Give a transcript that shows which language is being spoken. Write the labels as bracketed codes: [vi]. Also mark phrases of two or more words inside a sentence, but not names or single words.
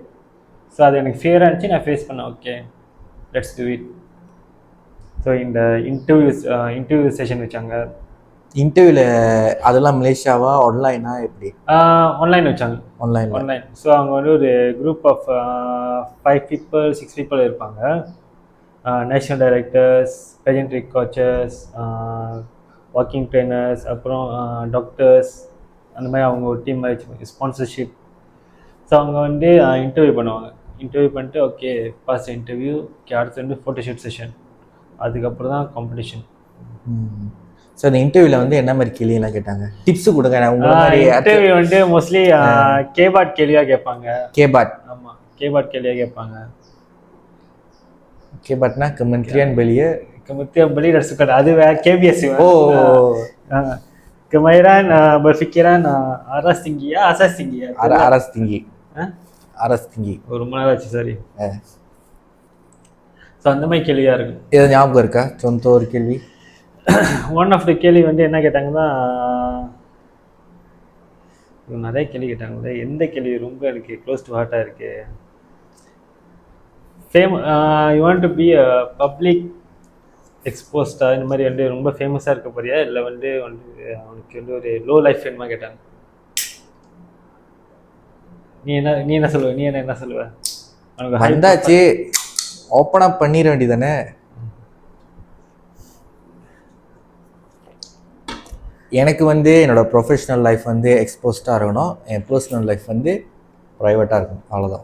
[ta] ஸோ அது எனக்கு ஃபியராக இருந்துச்சு, நான் ஃபேஸ் பண்ணேன். [en] okay, let's do it. [ta] ஸோ இந்த [en] interview session [ta] வச்சாங்க. இன்டர்வியூவில் அதெல்லாம் மலேசியாவா ஆன்லைனா எப்படி? ஆன்லைன் வச்சாங்க. ஆன்லைன். ஸோ அவங்க வந்து ஒரு [en] group of 5 people 6 people [ta] இருப்பாங்க. [en] national directors, pageantry coaches, walking trainers, [ta] அப்புறம் டாக்டர்ஸ், அந்த மாதிரி அவங்க ஒரு டீம் மாதிரி ஸ்பான்சர்ஷிப். ஸோ அவங்க வந்து இன்டர்வியூ பண்ணுவாங்க. இன்டர்வியூ பண்ணிட்டு [en] okay pass interview, [ta] அடுத்து வந்து [en] photoshoot session, [ta] அதுக்கப்புறம் தான் காம்படிஷன். ஸோ அந்த இன்டர்வியூவில் வந்து என்ன மாதிரி கேள்வியெல்லாம் கேட்டாங்க? டிப்ஸ் கொடுங்க. இன்டர்வியூ வந்து மோஸ்ட்லி கேபாட் கேள்வியாக கேட்பாங்க. கேபாட்? ஆமாம், கேபாட் கேள்வியாக கேட்பாங்க. [ms] கேபாட்னா Kementerian Belia. Kementerian Belia dan Sukan. [ta] அது KBS. Oh. [ms] Kemahiran berfikiran aras tinggi ya, asas tinggi ya. Aras tinggi. Aras tinggi. [ta] ஒரு மணி நேரம் ஆச்சு, சாரி. ஸோ அந்த மாதிரி கேள்வியாக இருக்கும். இது ஞாபகம் இருக்கா? சொந்த ஒரு கேள்வி. [en] one of the [ta] கேள்வி வந்து என்ன கேட்டாங்கன்னா, நிறைய கேள்வி கேட்டாங்க. எந்த கேள்வி ரொம்ப எனக்கு [en] close to heart [ta] இருக்கு? [en] you want to be a public exposed, [ta] இந்த மாதிரி வந்து ரொம்ப ஃபேமஸாக இருக்க போறியா, இல்லை வந்து அவனுக்கு வந்து ஒரு [en] low life [ta] வேணுமா கேட்டாங்க. நீ என்ன சொல்லுவ? நீ என்ன சொல்லுவ? உனக்கு hype வந்தாச்சு [en] open up [ta] பண்ணிட வேண்டியதானே. எனக்கு வந்து என்னோட [en] professional life [ta] வந்து எக்ஸ்போஸ்டாக இருக்கணும், என் [en] personal life [ta] வந்து ப்ரைவேட்டாக இருக்கணும், அவ்வளோதான்.